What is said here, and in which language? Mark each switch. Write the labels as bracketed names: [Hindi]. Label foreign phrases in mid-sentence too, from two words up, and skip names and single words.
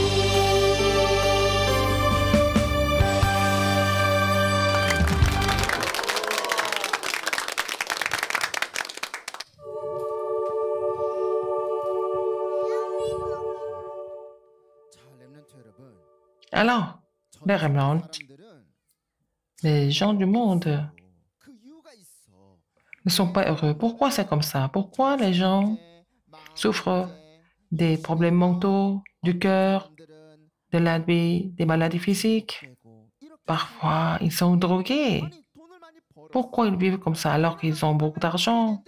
[Korean] 자, 렘넌트 여러분. [French] Alors, les remnants, les gens du monde [Korean] 그 이유가 있어. [French] ne sont pas heureux. Pourquoi c'est comme ça? Pourquoi les gens souffrent des problèmes mentaux, du cœur, de la vie, des maladies physiques? Parfois, ils sont drogués. Pourquoi ils vivent comme ça alors qu'ils ont beaucoup d'argent?